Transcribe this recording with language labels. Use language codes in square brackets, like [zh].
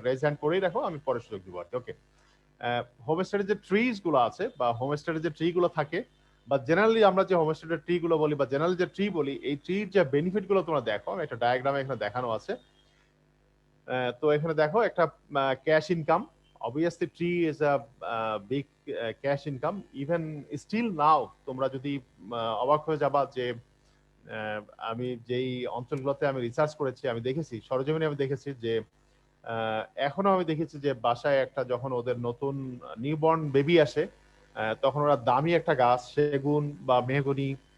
[bn] Raise hand করেই রাখো, আমি পরে সুযোগ দিব আর কি। ওকে, হোমস্টেডের যে ট্রিজ গুলো আছে বা হোমস্টেডের যে ট্রি গুলো থাকে, বা জেনারেলি আমরা যে হোমস্টেডের ট্রি গুলো বলি বা জেনারেলি যে ট্রি বলি, এই ট্রির যে বেনিফিট গুলো তোমরা দেখো, একটা ডায়াগ্রামে এখানে দেখানো আছে। তো এখানে দেখো একটা [en] Cash income, obviously tree is a big cash income. Even still now, [bn] তোমরা যদি অবাক হয়ে যাবা যে আমি যেই অঞ্চলগুলোতে আমি রিসার্চ করেছি, আমি দেখেছি সরজমিনে, আমি দেখেছি যে এখনো আমি দেখেছি যে বাসায় একটা যখন ওদের নতুন নিউবর্ন বেবি আসে, তখন ওরা দামি একটা গাছ, সেগুন বা মেহগনি,